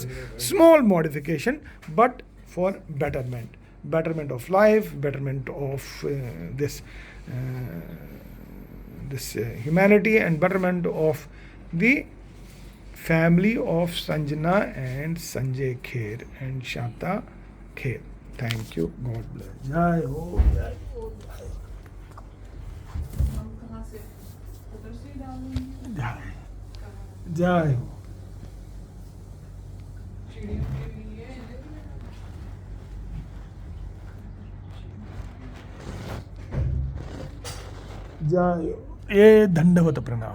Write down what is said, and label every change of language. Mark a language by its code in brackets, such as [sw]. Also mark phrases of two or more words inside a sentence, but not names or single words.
[en] Small modification, but for betterment of life, betterment of this humanity, and betterment of the family of Sanjana and Sanjay Kher and Shanta Kher. Thank you. God bless. [hi] जय हो, जय हो, जय हो. जय हो। जय हो, ये दंडवत प्रणाम।